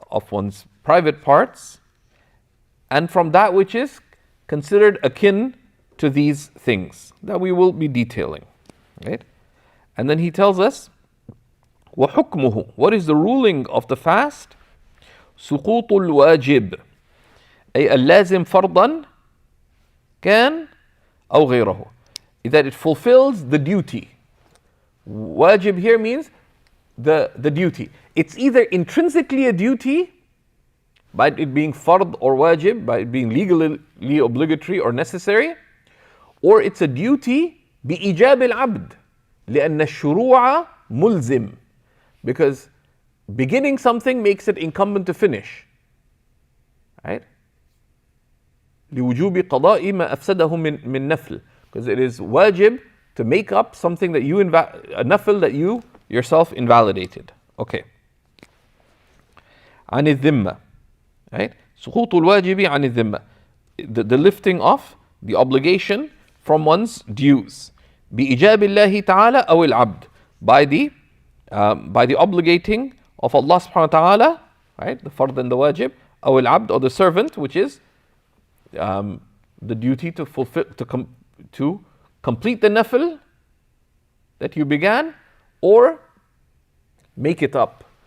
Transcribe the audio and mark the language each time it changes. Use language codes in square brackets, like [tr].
[en] one's private parts, and from that which is considered akin to these things that we will be detailing. Right? And then he tells us, [ar] وَحُكْمُهُ, [en] what is the ruling of the fast? [ar] سقوط الواجب أي اللازم فرضا كان أو غيره, [en] that it fulfills the duty. Wajib here means the duty. It's either intrinsically a duty, by it being fard or wajib, by it being legally obligatory or necessary, or it's a duty [ar] بإيجاب العبد لأن الشروع ملزم, [en] because beginning something makes it incumbent to finish. Right? [ar] لوجوب قضاء ما أفسده من نفل, [en] because it is wajib to make up something that you a nafil that you yourself invalidated. Okay. [ar] عن الذمة, right? سقوط الواجب عن الذمة, [en] the lifting of the obligation from one's dues. [ar] بإيجاب الله تعالى أو العبد, [en] by the obligating of Allah subhanahu wa ta'ala, right? The fard and the wajib, [ar] أو العبد, [en] or the servant, which is the duty to fulfill, to complete the nafil that you began, or make it up.